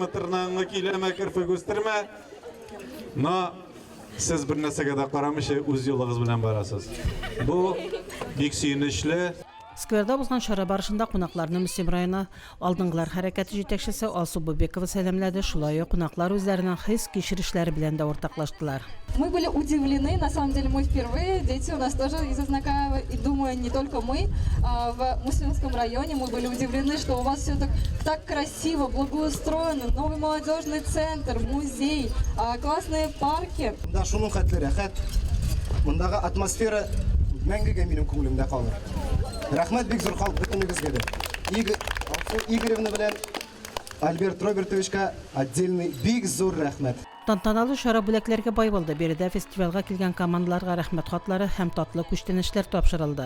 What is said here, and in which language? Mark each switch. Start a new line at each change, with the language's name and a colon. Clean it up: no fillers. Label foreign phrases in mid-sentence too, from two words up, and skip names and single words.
Tatar: Тырнагыңны киләмә, кирфек үстермә. Но сез бер нәрсәгә дә карамыйча үз юлыгыз белән барасыз. Бу бик сөенечле. Скверда узган чара барышында кунакларны Мөслим районы алдыңгылар хәрәкәте җитәкчесе Алсу Бубекова сәламләде. Шулай ук кунаклар үзләренең хис кичерешләре белән дә ортаклаштылар.
Russian: Мы были удивлены, на самом деле мы впервые, дети у нас тоже из Азнакаева, и думаю, не только мы, в Муслимском районе мы были удивлены, что у вас все так красиво, благоустроено, новый молодежный центр, музей, классные парки.
Tatar: Да, шуның хәтле рәхәт, мондагы атмосфера мәңгегә минем күңелемдә калыр. Рәхмәт бик зур халык бөтенегезгә дә. Игоревна белән Альберт Робертовичка отдельный бик зур рәхмәт. Тантаналы чара бүләкләргә бай булды. Биредә фестивальгә килгән командаларга рәхмәт хатлары һәм татлы күчтәнешләр тапшырылды.